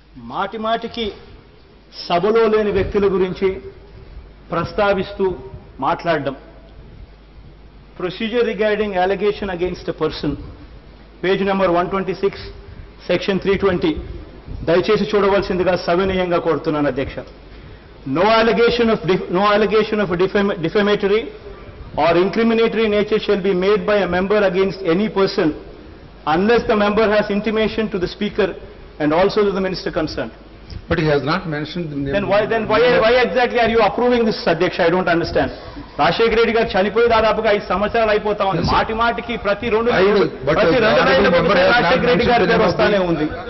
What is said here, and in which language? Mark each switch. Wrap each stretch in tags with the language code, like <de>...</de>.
<te>మాటి మాటికి సభలో లేని వ్యక్తుల గురించి ప్రస్తావిస్తూ మాట్లాడడం.</te> <en>procedure regarding allegation against a person,</en> <te>page number 126, section 320 దయచేసి చూడవలసిందిగా సవినయంగా కోరుతున్నాను అధ్యక్ష.</te> <en>No allegation of defamatory or incriminatory nature shall be made by a member against any person unless the member has intimation to the speaker and also to the minister concerned. But he has not mentioned the name. Then why exactly are you approving this, Adhyaksha? I don't understand.</en> <te>Rajasekhara Reddy గారు చనిపోయి దాదాపుగా 5 సంవత్సరాలు అయిపోతా ఉంది. మాటి మాటికి ప్రతి రెండు రాజశేఖర రెడ్డి గారి పేరు వస్తానే ఉంది.</te>